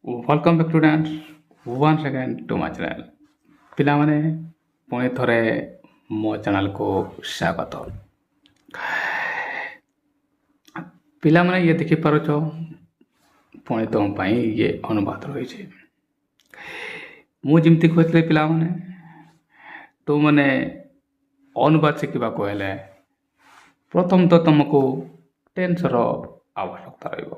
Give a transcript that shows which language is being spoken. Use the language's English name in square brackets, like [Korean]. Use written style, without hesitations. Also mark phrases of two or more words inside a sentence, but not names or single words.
[English] Welcome back students once again to my channel. [Odia] ପିଲାମାନେ ପୁଣି ଥରେ ମୋ ଚ୍ୟାନେଲକୁ ସ୍ୱାଗତ। ପିଲାମାନେ ଇଏ ଦେଖିପାରୁଛ ପୁଣି ତୁମ ପାଇଁ ଇଏ ଅନୁବାଦ ରହିଛି। ମୁଁ ଯେମିତି କହିଥିଲି ପିଲାମାନେ ତୁମମାନେ ଅନୁବାଦ ଶିଖିବାକୁ ହେଲେ ପ୍ରଥମ ତ ତୁମକୁ ଟେନ୍ସର ଆବଶ୍ୟକତା ରହିବ।